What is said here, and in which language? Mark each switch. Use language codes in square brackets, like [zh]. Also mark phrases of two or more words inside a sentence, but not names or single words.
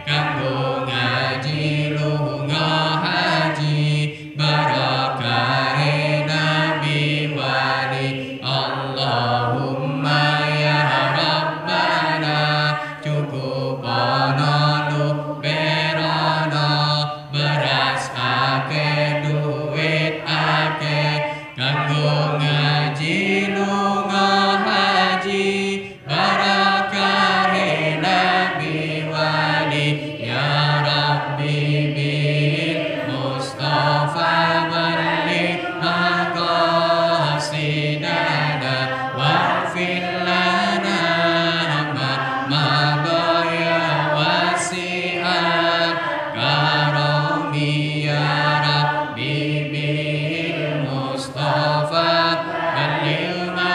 [jv] kanggo ngaji lunga haji barakahe nabi wali [ar] اللهم يا ربنا [jv] cukup ana luberana beras akeh duit akeh kanggo ngaji lunga haji barakahe nabi wali [ar] يا رب بالمصطفى بلغ مقاصدنا واغفر لنا ما مضى واسع الكرم يا رب بالمصطفى بلغ